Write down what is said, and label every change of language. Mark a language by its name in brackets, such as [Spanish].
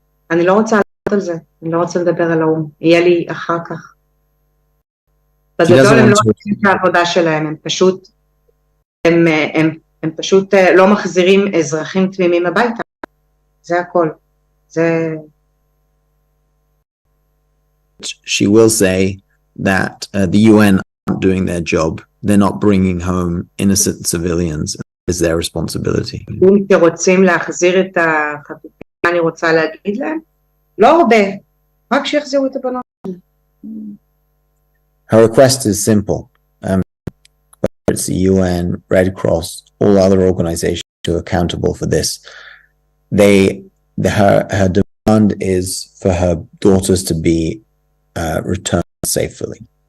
[Hebrew] אני לא רוצה לדבר על זה, אני לא רוצה לדבר על האום, יהיה לי אחר כך. בגדול הם לא עושים את העבודה שלהם, הם פשוט לא מחזירים אזרחים תמימים הביתה, זה הכל. [English] She will say that the UN aren't doing their job, they're not bringing home innocent civilians, it's their responsibility. [Hebrew] אם רוצים להחזיר את החטופים, אני רוצה להגיד להם, לא הרבה, רק שיחזירו את הבנות. [English] Her request is simple. Whether it's the UN, Red Cross, all other organizations who are accountable for this, her demand is for her daughters to be returned safely.